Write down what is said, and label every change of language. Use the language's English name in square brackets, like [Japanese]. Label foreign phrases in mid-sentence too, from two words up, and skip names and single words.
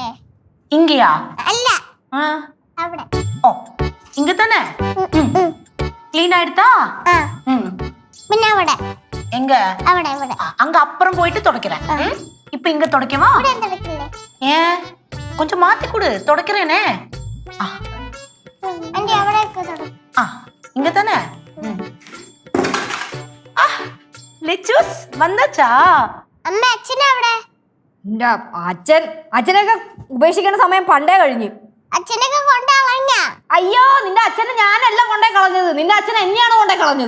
[Tamil] இங்கயா? [Malayalam] അല്ല, അവിടെ. [Tamil] ஓ, இங்க தானே? க்ளீன் ஆயிடுதா? [Malayalam] പിന്നെ അവിടെ. [Tamil] எங்க? [Malayalam] അവിടെ. [Tamil] அங்க அப்புறம் போயிட்டு துடைக்கிறேன். இப்ப இங்க துடைக்கவா? [Malayalam] ഇവിടെ എന്തടക്കില്ലേ? [Tamil] ஏன் கொஞ்சம் மாத்தி கொடு, துடைக்கிறேனே. [Malayalam] ആന്റി അവിടെയൊക്കെ തുടക്കും. [Tamil] இங்க தானே? [Malayalam] ലെച്ചൂസ് വന്നച്ചാ? അമ്മ അച്ഛനവിടെ. അച്ഛനൊക്കെ ഉപേക്ഷിക്കേണ്ട സമയം പണ്ടേ കഴിഞ്ഞു. അച്ഛനൊക്കെ കൊണ്ടുകളഞ്ഞ. അയ്യോ, നിന്റെ അച്ഛനെ ഞാനല്ല കൊണ്ടേ കളഞ്ഞത്, നിന്റെ അച്ഛൻ എന്നെയാണ് കൊണ്ടേ കളഞ്ഞത്.